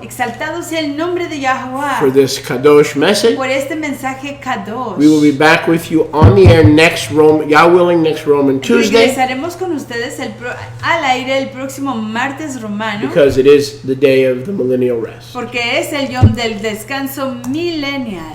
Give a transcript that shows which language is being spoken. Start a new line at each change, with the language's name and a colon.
Spanish: Exaltado sea el nombre de Yahuwah
English: for this Kadosh message.
Spanish: por este mensaje Kadosh.
English: We will be back with you on the air next Yah willing, next Roman Tuesday,
Spanish: Regresaremos con ustedes al aire el próximo martes romano,
English: because it is the day of the millennial rest.
Spanish: porque es el yom del descanso milenial.